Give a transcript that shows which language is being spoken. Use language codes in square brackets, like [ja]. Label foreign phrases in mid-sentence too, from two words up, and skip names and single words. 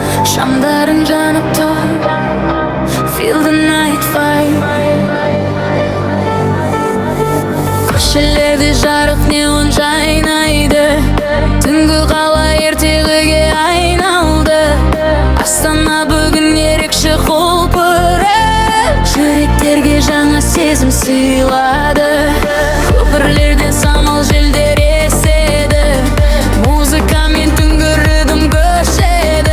[kk] Şamların janıp tur, [en] feel the night fire. [kk] Köşelerde жарық neon жайнайды, түнгі қала ертегіге айналды. Астана бүгін ерекше құлпырып, жүректерге жаңа сезім сыйлады. Көпірлерден самал желдер еседі, музыкамен түнгі ритм көшеді.